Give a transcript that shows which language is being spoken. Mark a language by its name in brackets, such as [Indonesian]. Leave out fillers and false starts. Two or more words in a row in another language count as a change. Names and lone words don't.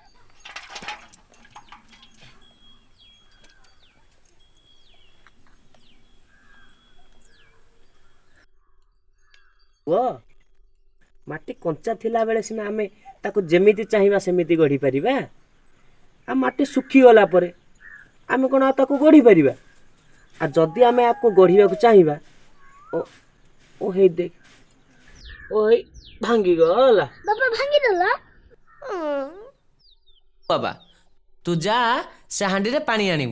[Odia] ପୁଅ ମାଟି କଞ୍ଚା ଥିଲା ବେଳେ ସିନା ଆମେ ତାକୁ ଯେମିତି ଚାହିଁବା ସେମିତି ଗଢ଼ି ପାରିବା। ଆଉ ମାଟି ଶୁଖିଗଲା ପରେ ଆମେ କ'ଣ ଆଉ ତାକୁ ଗଢ଼ି ପାରିବା? ଆଉ ଯଦି ଆମେ ଆକୁ ଗଢ଼ିବାକୁ ଚାହିଁବା ଓ ହେଇ ଦେଖ ଓ ହେଇ ଭାଙ୍ଗିଗଲା। ବାବା ଭାଙ୍ଗି ଦେଲା ବାବା ତୁ ଯା ସେ ହାଣ୍ଡିରେ ପାଣି ଆଣିବୁ।